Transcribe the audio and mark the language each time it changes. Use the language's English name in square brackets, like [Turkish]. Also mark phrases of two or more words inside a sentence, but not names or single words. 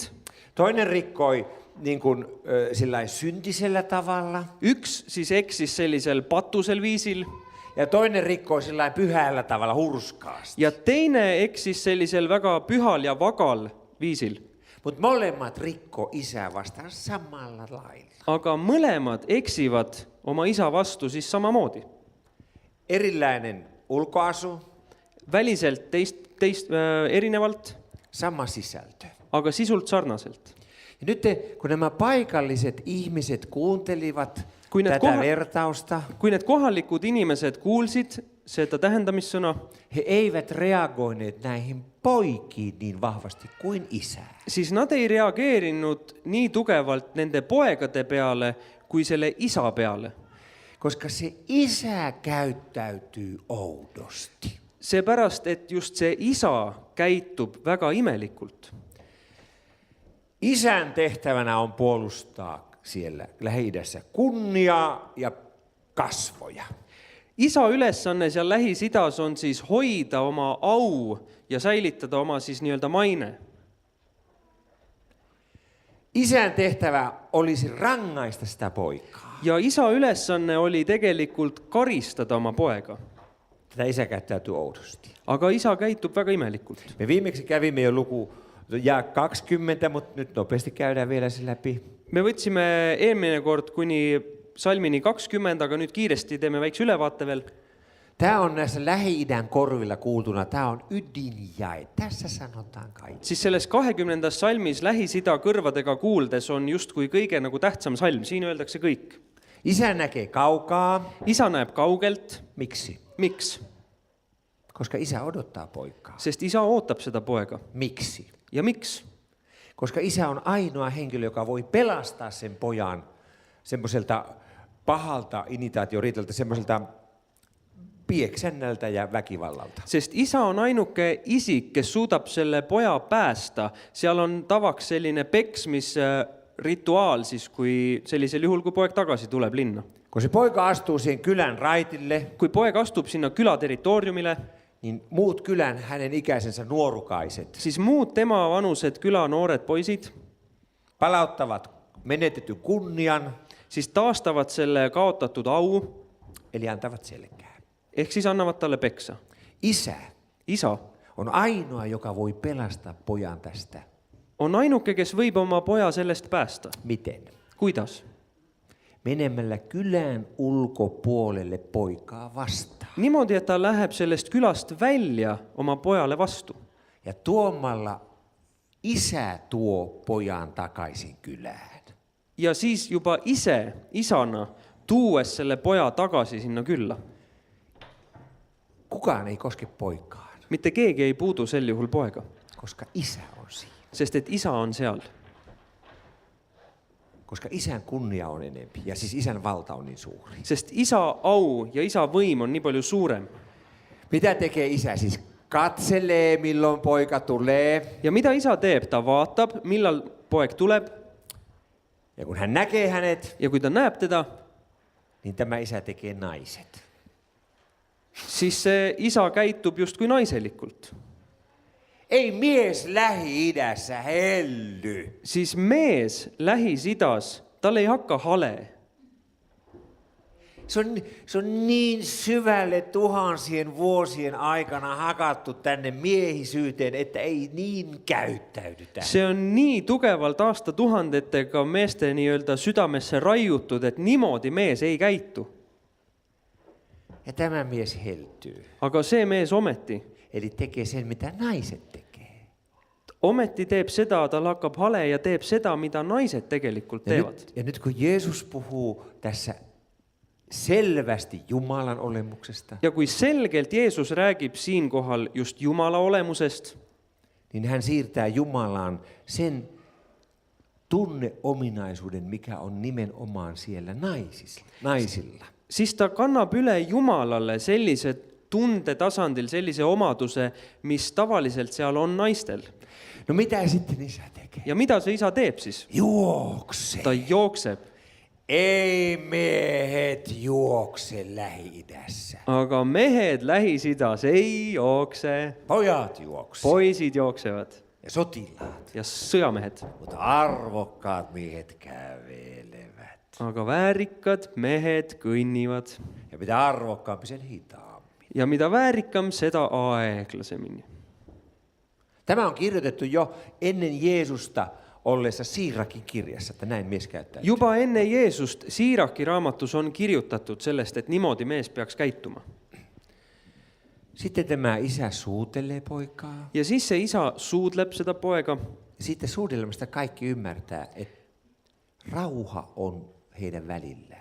[Finnish] Toinen rikkoi niin kuin, sillain syntisellä tavalla. [Estonian] Üks siis eksis sellisel patusel viisil [Finnish] Ja toinen rikkoi sillain pyhällä tavalla hurskaasti. [Estonian] ja teine eksis sellisel väga pühal ja vagal viisil. [Finnish] Mutta molemmat rikko isää vastaan samalla lailla. [Estonian] Aga mõlemad eksivad oma isa vastu siis samamoodi. [Finnish] Erilainen ulkoasu, [Estonian] Väliselt erinevalt, [Finnish] sama sisältö. [Estonian] aga sisult sarnaselt. [Finnish] Ja nyt kun nämä paikalliset ihmiset kuuntelivat [Estonian] Kui need [Finnish] tätä vertausta, [Estonian] Kui need kohalikud inimesed kuulsid seda tähendamissõna, [Finnish] He eivät reagoineet näihin poikiin niin vahvasti kuin isä. [Estonian] siis nad ei reageerinud nii tugevalt nende poegade peale kui selle isa peale. [Finnish] Koska se isä käyttäytyy oudosti. [Estonian] Seepärast, et just see isa käitub väga imelikult. [Finnish] Isän tehtävänä on puolustaa siellä Lähi-idässä kunniaa ja kasvoja. [Estonian] Isa ülesanne seal Lähis-Idas on siis hoida oma au ja säilitada oma siis nii-öelda maine. [Finnish] Isän tehtävä olisi rangaista sitä poikaa. [Estonian] Ja isa ülesanne oli tegelikult karistada oma poega. [Finnish] Tätä isä käyttäytyy oudosti. [Estonian] Aga isa käitub väga imelikult. [Finnish] Me viimeksi kävimme jo luku ja 20, mutta nyt nopeasti käydään vielä se läpi. [Estonian] Me võtsime eelmine kord kuni salmini 20, aga nüüd kiiresti teeme väikse ülevaate veel. [Finnish] Tämä on näissä Lähi-idän korvilla kuultuna, tämä on ydinjae. Tässä sanotaan kaikki. [Estonian] Siis selles 20. salmis Lähis-Ida kõrvadega kuuldes on justkui kõige nagu tähtsam salm. Siin öeldakse kõik. [Finnish] Isä näkee kaukaa. [Estonian] Isa näeb kaugelt. [Finnish] Miksi? [Estonian] Miks? [Finnish] Koska isä odottaa poikaa. [Estonian] Sest isa ootab seda poega. [Finnish] Miksi? [Estonian] Ja miks? [Finnish] Koska isä on ainoa henkilö, joka voi pelastaa sen pojan semmoiselta pahalta initaatioriiteltä, semmoiselta pieksennältä ja väkivallalta. [Estonian] Sest isa on ainuke isik, kes suudab selle poja päästa. Seal on tavaks selline peksmisrituaal, siis kui sellisel juhul, kui poeg tagasi tuleb linna. [Finnish] Kun se poika astuu siihen kylän raitille, [Estonian] Kui poeg astub sinna küla territooriumile, [Finnish] niin muut kylän hänen ikäisensä nuorukaiset [Estonian] siis muud tema vanused küla noored poisid [Finnish] palauttavat menetetyn kunnian, [Estonian] siis taastavad selle kaotatud au, [Finnish] eli antavat selkää. [Estonian] ehk siis annavad talle peksa. [Finnish] Isä [Estonian] Isa [Finnish] on ainoa, joka voi pelastaa pojan tästä. [Estonian] on ainuke, kes võib oma poja sellest päästa. [Finnish] Miten? [Estonian] Kuidas? [Finnish] Menemällä kylän ulkopuolelle poikaa vastaan. [Estonian] Niimoodi, et ta läheb sellest külast välja oma pojale vastu. [Finnish] Ja tuomalla isä tuo pojan takaisin kylään. [Estonian] Ja siis juba ise, isana, tuues selle poja tagasi sinna külla. [Finnish] Kukaan ei koske poikaan, [Estonian] Mitte keegi ei puudu sel juhul poega, [Finnish] koska isä on siinä. [Estonian] sest et isa on seal. [Finnish] Koska isän kunnia on enempi ja siis isän valta on niin suuri. [Estonian] Sest isa au ja isa võim on nii palju suurem. [Finnish] Mitä tekee isä? Siis katselee, milloin poika tulee. [Estonian] Ja mida isa teeb? Ta vaatab, millal poeg tuleb. [Finnish] Ja kun hän näkee hänet, [Estonian] Ja kui ta näeb teda, [Finnish] niin tämä isä tekee naiset. [Estonian] siis see isa käitub justkui naiselikult. [Finnish] Ei mies Lähi-idässä helly. [Estonian] Siis mees Lähis-Idas, tal ei hakka hale. [Finnish] Se on niin syvälle tuhansien vuosien aikana hakattu tänne miehisyyteen, että ei niin käyttäydytä. [Estonian] See on nii tugevalt aastatuhandetega meeste nii-öelda südamesse raiutud, et niimoodi mees ei käitu. [Finnish] Ja tämä mies heltyy. [Estonian] Aga see mees ometi [Finnish] Eli tekee sen, mitä naiset tekee. [Estonian] teeb seda, tal hakkab hale ja teeb seda, mida naised tegelikult teevad. [Finnish] Ja nyt kun Jeesus puhuu tässä selvästi Jumalan olemuksesta, [Estonian] Ja kui selgelt Jeesus räägib siinkohal just Jumala olemusest, [Finnish] niin hän siirtää Jumalaan sen tunneominaisuuden, mikä on nimenomaan siellä naisilla. [Estonian] siis ta kannab üle Jumalale sellise tundetasandil, sellise omaduse, mis tavaliselt seal on naistel. [Finnish] No mitä sitten isä tekee? [Estonian] Ja mida see isa teeb siis? [Finnish] Juokse. [Estonian] Ta jookseb. [Finnish] Ei miehet juokse Lähi-idässä. [Estonian] Aga mehed Lähis-Idas ei jookse. [Finnish] Pojat juokse. [Estonian] Poisid jooksevad [Finnish] Ja sotilaat. [Estonian] ja sõjamehed. [Finnish] Mutta arvokkaat miehet kävelevät. [Estonian] Aga väärikad mehed kõnnivad. [Finnish] Ja mitä arvokkaampi, sen hitaammin. [Estonian] Ja mida väärikam, seda aeglasemini. [Finnish] Tämä on kirjoitettu jo ennen Jeesusta ollessa Siirakin kirjassa, että näin mies käyttää. [Estonian] Juba enne Jeesust Siiraki raamatus on kirjutatud sellest, et niimoodi mees peaks käituma. [Finnish] Sitten tämä isä suutelee poikaa. [Estonian] Ja siis see isa suudleb seda poega. [Finnish] Ja siitä suudelmasta kaikki ymmärtää, että rauha on heidän välillään.